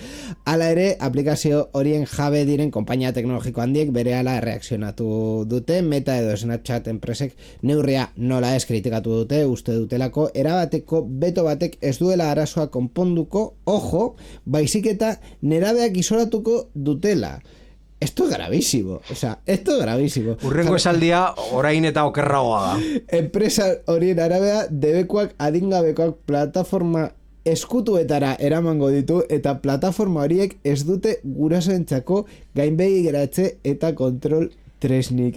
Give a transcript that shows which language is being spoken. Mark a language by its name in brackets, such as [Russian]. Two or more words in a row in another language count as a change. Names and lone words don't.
[Basque] Hala ere, aplikazio horien jabe diren konpainia teknologiko handiek berehala erreakzionatu dute, Meta edo Snapchat enpresek neurria nola ez kritikatu dute, uste dutelako erabateko beto batek ez duela arazoa konponduko, ojo, baizik eta nerabeak isolatuko dutela. [Spanish] Esto es gravísimo, [Basque] Urrengo esaldia orain eta okerragoa da. Enpresa horien arabea debekuak adingabekoak plataforma eskutuetara eramango ditu eta plataforma horiek ez dute gurasoentzako gainbegi geratze eta kontrol tresnik.